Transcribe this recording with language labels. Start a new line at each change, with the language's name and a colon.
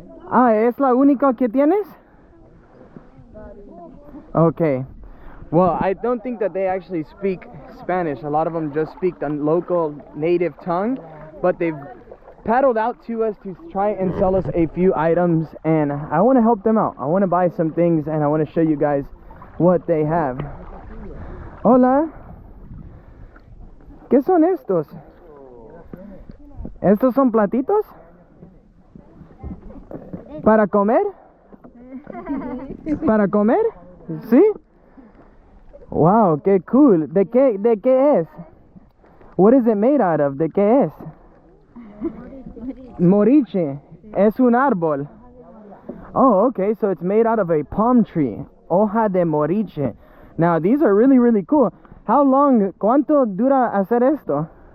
Spanish: Ah, ¿es la única que tienes?
English: Okay. Well, I don't think that they actually speak Spanish. A lot of them just speak the local native tongue, but they've paddled out to us to try and sell us a few items, and I want to help them out. I want to buy some things, and I want to show you guys what they have.
Spanish: Hola. ¿Qué son estos? ¿Estos son platitos? ¿Para comer? ¿Para comer? ¿Sí?
English: Wow,
Spanish: qué cool. ¿De qué es?
English: What is it made out of?
Spanish: ¿De qué es? Moriche. Es un árbol.
English: Oh, okay, so it's made out of a palm tree.
Spanish: Hoja de moriche.
English: Now, these are really, really cool. How long,
Spanish: cuánto dura hacer esto?